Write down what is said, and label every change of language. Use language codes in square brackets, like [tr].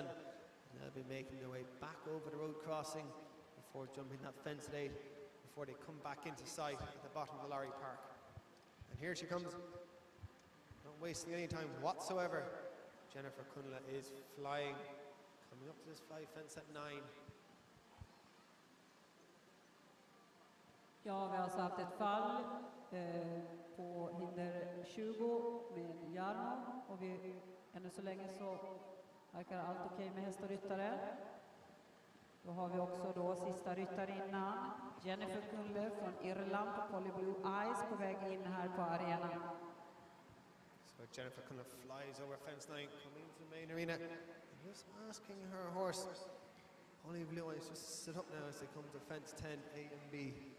[en] And they'll be making their way back over the road crossing before jumping that fence at 8, before they come back into sight at the bottom of the Lorry Park. And here she comes, not wasting any time whatsoever. Jennifer Kunler is flying, coming up to this 5 fence at 9. [sv] Ja, vi har alltså haft ett fall på hinder 20 med Jarno, och ännu så länge så verkar allt okej med häst och ryttare. Då har vi också då sista ryttarinnan, Jennifer Kunler från Irland på Polly Blue Eyes, på väg in här på arenan. [en] So Jennifer Kunler flies over fence 9, coming into the main arena, and just asking her horse, Polly Blue Eyes, just sit up now as they come to fence 10, A and B.